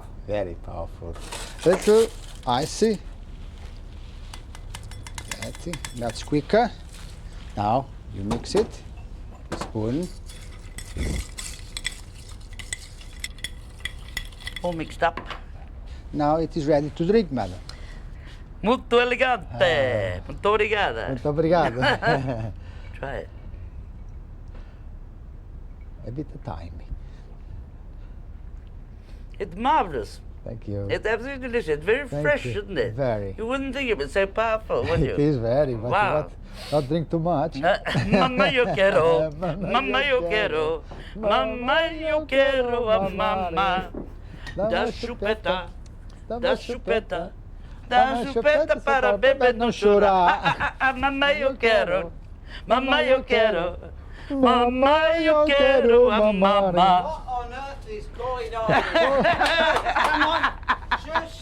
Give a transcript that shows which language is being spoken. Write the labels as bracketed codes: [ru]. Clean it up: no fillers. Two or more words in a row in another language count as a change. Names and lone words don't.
[en] Very powerful. Little icy. That's quicker. Now you mix it. Spoon. All mixed up. Now it is ready to drink, madam. [it] Molto elegante. [pt] Muito obrigada. Muito obrigado. [en] Try it. A bit of time. It's marvellous. Thank you. It's absolutely delicious. It's very Thank fresh, you. isn't it? Very. You wouldn't think it was so powerful, would you? It is very, but Wow. not drink too much. [es] Mamma yo quiero, Mamma mamma yo yo quiero, mamma yo quiero, a mamma. [pt] Da chupeta, da chupeta, da chupeta para beber não chorar. [es] Mamma yo quiero, mamma yo quiero, mamma yo quiero, a mamma. [en] What on earth is going on? Come on, shush!